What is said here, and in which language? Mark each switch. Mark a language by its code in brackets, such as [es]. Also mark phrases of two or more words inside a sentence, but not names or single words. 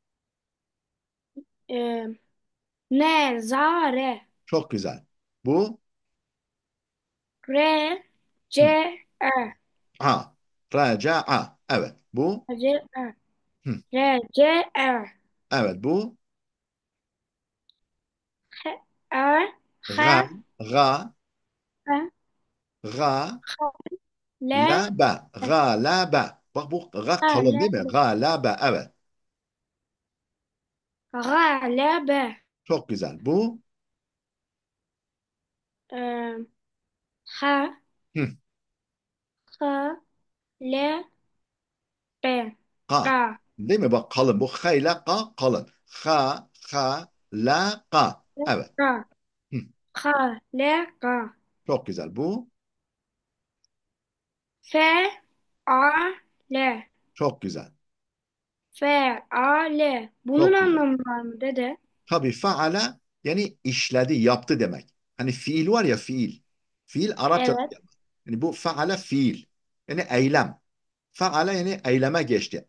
[ar] E, Ne? Zare. [tr] çok güzel. Bu [ar] Re. Ce. hı, E. a. Raca. Evet. Bu Ce. E. hı, Re. Ce. E. [tr] evet bu [ar] He. E. ga He. ga He. ga la Le. ba. Ga la ba. [tr] Bak bu ga [ar] He. [tr] kalın [ar] Le. [tr] değil mi? [ar] Ga la ba. Evet. Ra. Le. Be. [tr] Çok güzel. Bu [ar] E, Ha. hı, Ha. Le. Be. ga. Ga. [tr] Değil mi? Bak kalın. Bu ha ile ga kalın. [ar] Ha la ga. Evet. Ga. Hı, Ha. Le. Ga. [tr] çok güzel. Bu [ar] Fe. A. Le. [tr] çok güzel. Feale. Bunun Çok güzel. anlamı var mı dede? Tabii faale yani işledi, yaptı demek. Hani fiil var ya fiil. Fiil Arapça. Evet. Yani bu faale fiil. Yani eylem. Faale yani eyleme geçti.